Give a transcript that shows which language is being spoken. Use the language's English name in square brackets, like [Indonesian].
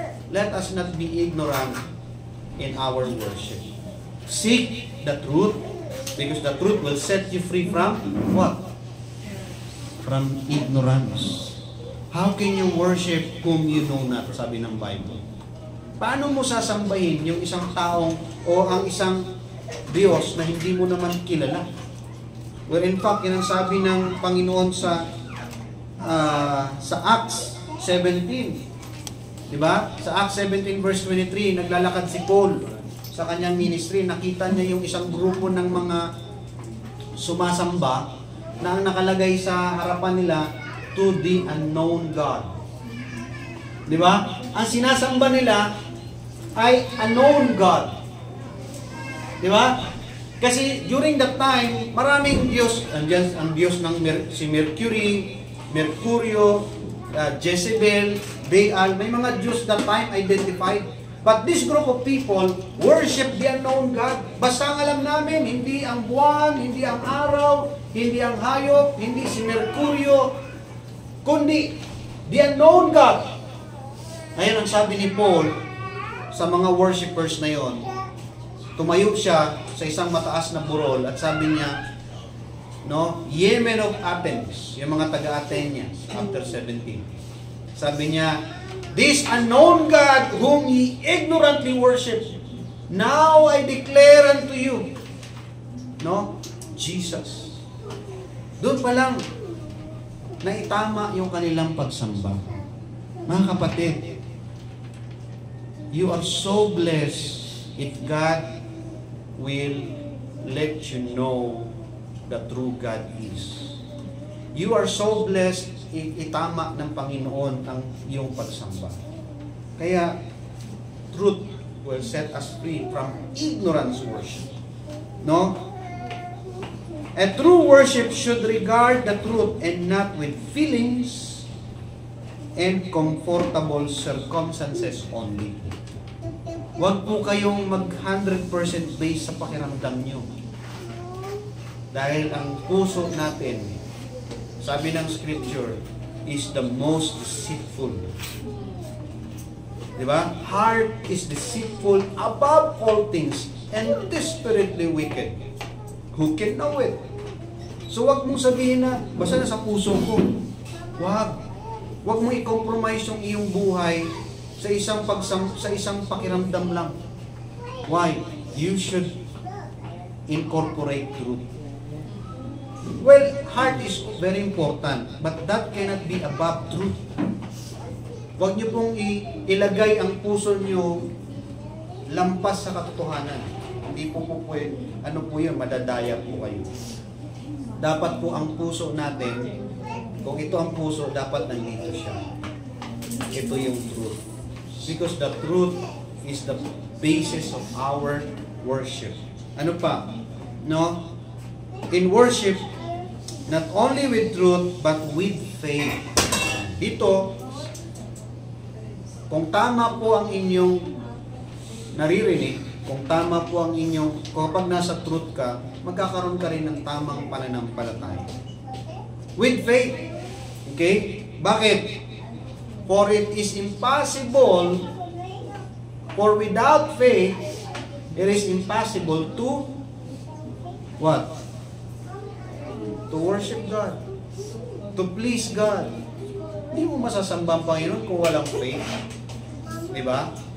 [English] Let us not be ignorant in our worship. Seek the truth, because the truth will set you free from what? From ignorance. How can you worship whom you know not? [Filipino] Sabi ng Bible. Paano mo sasambahin yung isang taong o ang isang Diyos na hindi mo naman kilala? [English] Well, in fact, [Filipino] yan ang sabi ng Panginoon sa Acts 17. Diba? Sa Acts 17 verse 23, naglalakad si Paul sa kanyang ministry. Nakita niya yung isang grupo ng mga sumasamba na ang nakalagay sa harapan nila, [English] to the unknown God. [Filipino] Diba? Ang sinasamba nila ay unknown God. Diba? Kasi during that time, maraming Diyos, ang Diyos ng si Mercury, Mercurio, Jezebel, Baal, may mga Diyos [English] that time identified. But this group of people worship the unknown God. [Filipino] Basta ang alam namin, hindi ang buwan, hindi ang araw, hindi ang hayop, hindi si Mercurio, kundi [English] the unknown God. [Filipino] Ngayon ang sabi ni Paul sa mga worshipers na yon, tumayo siya sa isang mataas na burol at sabi niya, no, [English] ye men of Athens, [Filipino] yung mga taga-Athenians, after 17. Sabi niya, [English] this unknown God whom ye ignorantly worship, now I declare unto you, no, Jesus. [Filipino] Doon pa lang, naitama yung kanilang pagsamba. Mga kapatid, [English] you are so blessed if God will let you know the true God is. You are so blessed [Filipino] itama ng Panginoon ang iyong pagsamba. Kaya, [English] truth will set us free from ignorance worship. No? A true worship should regard the truth and not with feelings and comfortable circumstances only. [Filipino] Huwag po kayong mag-100% based sa pakiramdam nyo. Dahil ang puso natin, sabi ng scripture, [English] is the most deceitful. [Filipino] Diba? [English] Heart is deceitful above all things and desperately wicked. Who can know it? [Filipino] So wag mong sabihin na, basta na sa puso ko. Wag. Wag mong i-compromise yung iyong buhay sa isang pakiramdam lang. [English] Why? You should incorporate truth. Well, heart is very important, but that cannot be above truth. [Filipino] Huwag niyo pong ilagay ang puso niyo lampas sa katotohanan. Hindi po pwede. Ano po yun? Madadaya po kayo. Dapat po ang puso natin Kung ito ang puso, dapat nandito siya. Ito yung truth. [English] Because the truth is the basis of our worship. [Filipino] Ano pa? [English] No? In worship, not only with truth, but with faith. [Filipino] Dito, kung tama po ang inyong naririnig, kung tama po ang inyong, kapag nasa truth ka, magkakaroon ka rin ng tamang pananampalataya. [English] With faith. Okay? Bakit? For it is impossible, for without faith, it is impossible to, what? To worship God. To please God. [Filipino] Hindi mo masasamba ang Panginoon kung walang faith. Diba?